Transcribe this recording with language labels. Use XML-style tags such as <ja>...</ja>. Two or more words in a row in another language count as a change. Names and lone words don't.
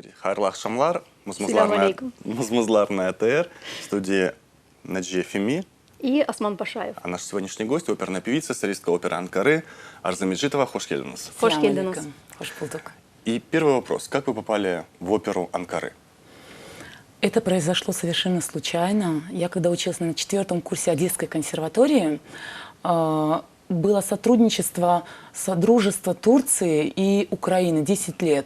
<crh>Хайырлы акшамлар, Селам алейкум. музмузларная АТР,</crh> <ru>в студии Наджия Феми. И Осман Пашаев. А наш сегодняшний гость — оперная певица, солистка оперы Анкары Арза Меджидова.</ru> <crh>Хош келдіңіз. Хош келдіңіз. Хош булдук.</crh> <ru>И первый вопрос. Как вы попали в оперу Анкары? Это произошло совершенно случайно. Я когда училась на 4-м курсе Одесской консерватории, было сотрудничество Содружества Турции и Украины 10 лет.</ru>